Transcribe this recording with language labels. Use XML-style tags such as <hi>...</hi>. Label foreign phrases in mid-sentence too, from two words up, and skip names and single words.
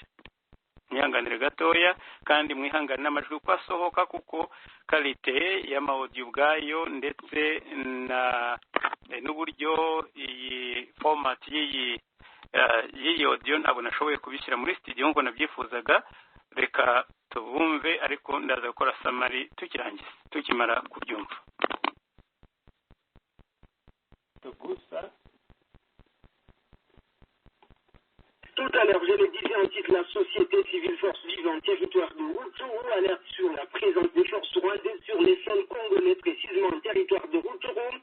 <rw>Mwihanganire gatoya kandi mwihangane n'amajwi uko asohoka, kuko kalite y'amaudio ubwayo ndetse n'uburyo iyi format y'iyi audio ntabwo nashoboye kubishyira muri studio ngo nabyifuzaga. Reka tubumve, ariko ndaza gukora summary tukirangiza tukimara kubyumva.</rw> <fr>Tout à l'heure, je le disais en titre, la société civile force vive en territoire de Rutshuru alerte sur la présence des forces rwandaises sur les sols congolais, précisément en territoire de Rutshuru.</fr>